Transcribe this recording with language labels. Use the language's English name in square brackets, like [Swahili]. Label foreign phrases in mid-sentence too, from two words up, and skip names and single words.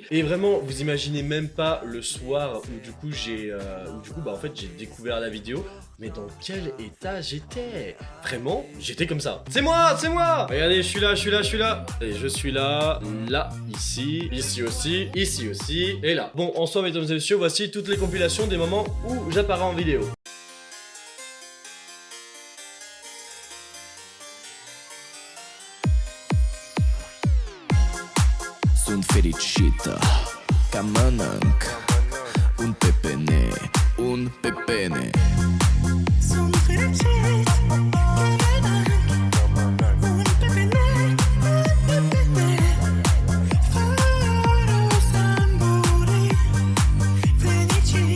[French] Et vraiment, vous imaginez même pas le soir où, du coup, en fait, j'ai découvert la vidéo. Mais dans quel état j'étais? Vraiment, j'étais comme ça. C'est moi, c'est moi! Regardez, je suis là. Et je suis là, ici aussi, ici aussi, et là. Bon, en soi, mesdames et messieurs, voici toutes les compilations des moments où j'apparais en vidéo. [Romanian] Sunt fericită ca mănânc un pepene, un pepene. Sunt fericit că mănânc un pepene, fără să muri fericit.